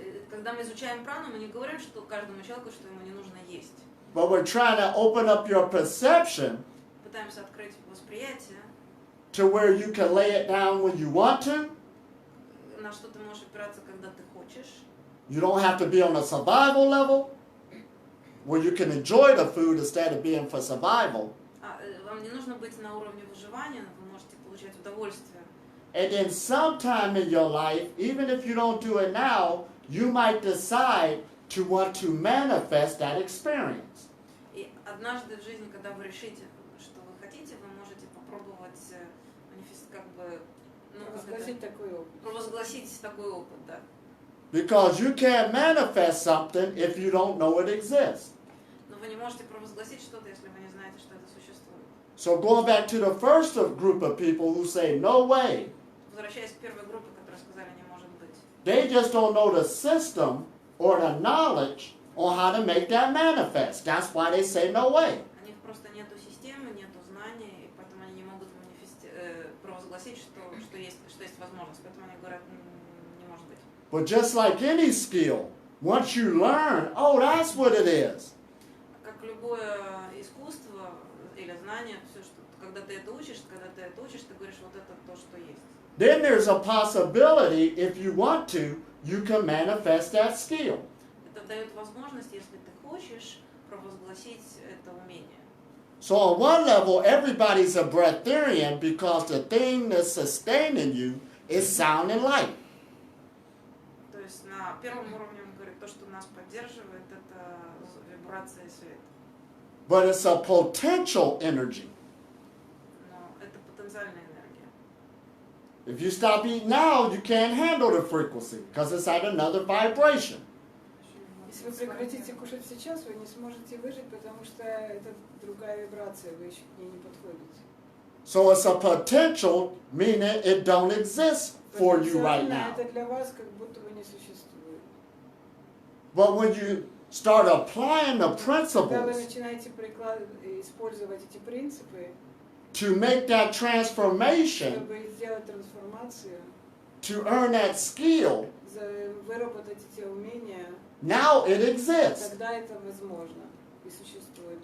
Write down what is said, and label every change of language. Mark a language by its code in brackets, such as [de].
[ru] Когда мы изучаем прану, мы не говорим, что каждому человеку, что ему не нужно есть. [en] But we're trying to open up your perception [ru] Пытаемся открыть восприятие, [en] to where you can lay it down when you want to. [ru] на что ты можешь опираться, когда ты хочешь. [en] You don't have to be on a survival level where you can enjoy the food instead of being for survival. [ru] Вам не нужно быть на уровне выживания, но вы можете получать удовольствие. [en] And then sometime in your life, even if you don't do it now, you might decide to want to manifest that experience. [ru] И однажды в жизни, когда вы решите, что вы хотите, вы можете попробовать как бы, Провозгласить такой опыт. провозгласить такой опыт, да. [en] Because you can't manifest something if you don't know it exists. [ru] Но вы не можете провозгласить что-то, если вы не знаете, что это существует. [en] So going back to the first group of people who say, no way, [ru] Возвращаясь к первой группе, которая сказали, не может быть. [en] they just don't know the system or the knowledge on how to make that manifest. That's why they say no way. [ru] У них просто нету системы, нету знаний, и поэтому они не могут провозгласить, что есть возможность. Поэтому они говорят, не может быть. [en] But just like any skill, once you learn, oh, that's what it is. [ru] Как любое искусство или знание, все, что когда ты это учишь, ты говоришь, вот это то, что есть. [en] Then there's a possibility, if you want to, you can manifest that skill. [ru] Это дает возможность, если ты хочешь, провозгласить это умение. [en] So on one level, everybody's a breatharian because the thing that's sustaining you is sound and light. [ru] То есть на первом уровне он говорит, то, что нас поддерживает, это вибрация и свет. [en] But it's a potential energy. [ru] Но это потенциальная энергия. [en] If you stop eating now, you can't handle the frequency because it's at another vibration. [ru] Если вы прекратите кушать сейчас, вы не сможете выжить, потому что это другая вибрация, вы еще к ней не подходите. [en] So it's a potential, meaning it don't exist for you right now. [ru] Это для вас как будто бы не существует. [en] But when you start applying the [ru] Когда вы [en] principles [ru] начинаете использовать эти принципы, [en] to make that transformation, [ru] чтобы сделать трансформацию, [en] to earn that skill, [ru] выработать эти умения, [en] now it exists. [ru] тогда это возможно и существует.